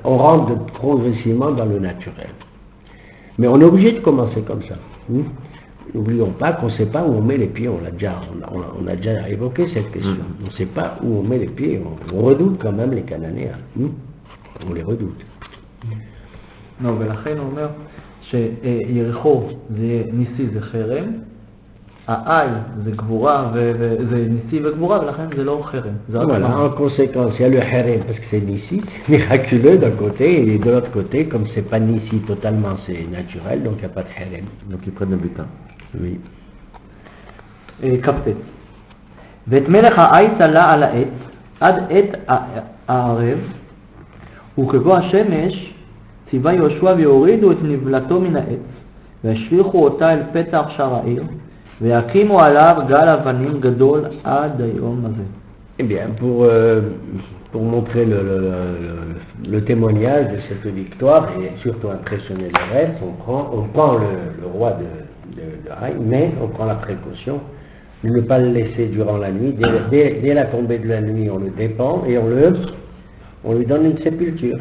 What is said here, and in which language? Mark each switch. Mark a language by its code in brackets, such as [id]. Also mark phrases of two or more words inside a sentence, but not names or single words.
[fr] On rentre progressivement dans le naturel. Mais on est obligé de commencer comme ça. N'oublions pas qu'on ne sait pas où on met les pieds, on a déjà évoqué cette question. On ne sait pas où on met les pieds, on redoute quand même les Cananéens. On les redoute. [he] לא, ולכן הוא אומר שיריחו זה ניסי זה חרם, העי זה גבורה, זה ניסי וגבורה, ולכן זה לא חרם. [fr] Voilà, en conséquence, il y a le harem parce que c'est Nissi, c'est miraculeux d'un côté, et de l'autre côté, comme c'est pas Nissi totalement, c'est naturel, donc il n'y a pas de harem. Donc ils prennent le butin. Oui. [he] כ"ט ואת מלך העי תלה על העץ עד עת הערב וכבוא השמש ציווה יהושע ויורידו את נבלתו מן העץ והשליכו אותה אל פתח שער העיר ויקימו עליו גל אבנים גדול עד היום הזה. [fr] Eh bien, pour montrer le témoignage de cette victoire et surtout impressionner le reste, on prend le roi de Haï, mais on prend la précaution de ne pas le laisser durant la nuit. Dès la tombée de la nuit, on le dépend et on lui donne une sépulture.